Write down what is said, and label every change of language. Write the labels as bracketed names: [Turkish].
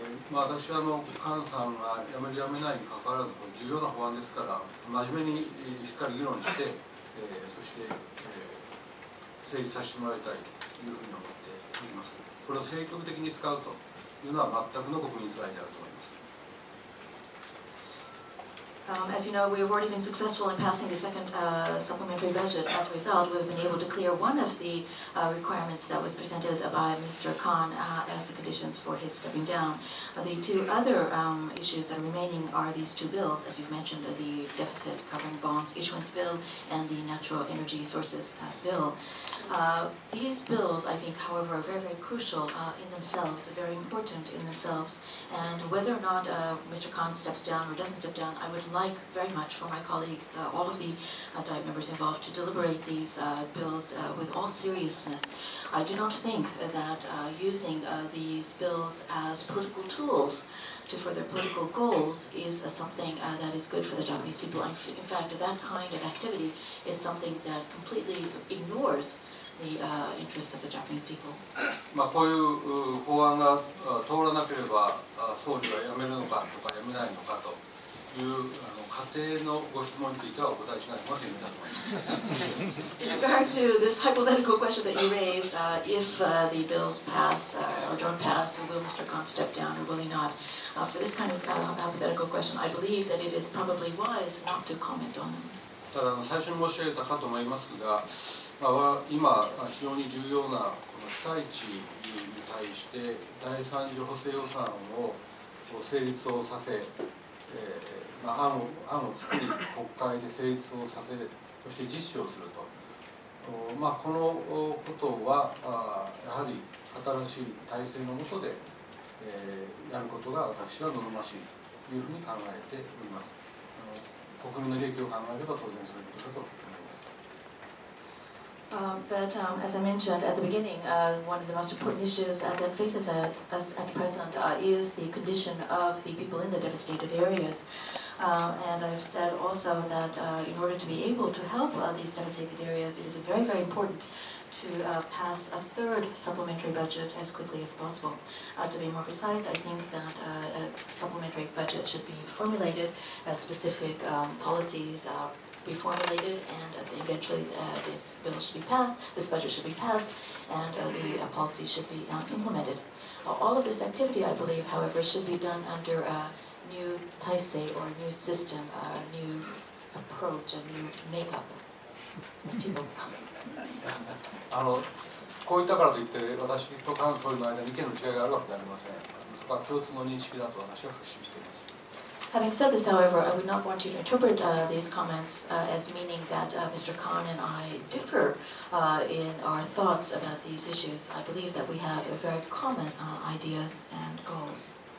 [Japanese] 私はカンさんが辞める辞めないにかかわらず重要な法案ですから真面目にしっかり議論して、そして、成立させてもらいたいというふうに思っております。これを積極的に使うというのは全くの国民世代であると思います。 [English] As you know, we have already been successful in passing the second supplementary budget. As a result, we've been able to clear one of the requirements that was presented by Mr. Khan as the conditions for his stepping down. The two other issues that are remaining are these two bills, as you've mentioned, the deficit covering bonds issuance bill and the natural energy sources bill. These bills, I think, however, are very, very crucial in themselves, very important in themselves. And whether or not Mr. Khan steps down or doesn't step down, I would like very much for my colleagues, all of the Diet members involved, to deliberate these bills with all seriousness. I do not think that using these bills as political tools to further political goals is something that is good for the Japanese people. In fact, that kind of activity is something that completely ignores the interests of the Japanese people. [Japanese] こういう法案が通らなければ総理は辞めるのかとか辞めないのかという仮定のご質問についてはお答えしないのが賢明だと思います。 [English] In regard to this hypothetical question that you raised, if the bills pass or don't pass, will Mr. Khan step down or will he not? For this kind of hypothetical question, I believe that it is probably wise not to comment on them. [Japanese] ただ最初に申し上げたかと思いますが、今非常に重要なこの被災地に対して第3次補正予算を成立をさせ、案を作り国会で成立をさせ、そして実施をすると、このことはやはり新しい体制の下で、やることが私は望ましいというふうに考えております。国民の利益を考えれば当然そういうことだと思います。 [English] But as I mentioned at the beginning, one of the most important issues that faces us at present is the condition of the people in the devastated areas. And I've said also that in order to be able to help these devastated areas, it is very, very important to pass a third supplementary budget as quickly as possible. To be more precise, I think that a supplementary budget should be formulated as specific policies be formulated, and eventually this bill should be passed, this budget should be passed, and the policy should be implemented. All of this activity, I believe, however, should be done under a new taisei or a new system, a new approach, a new makeup of people. [Japanese] こういったからといって私と菅総理の間に意見の違いがあるわけではありません。そこは共通の認識だと私は確信しています。 [English] Having said this, however, I would not want you to interpret these comments as meaning that Mr. Khan and I differ in our thoughts about these issues. I believe that we have very common ideas and goals.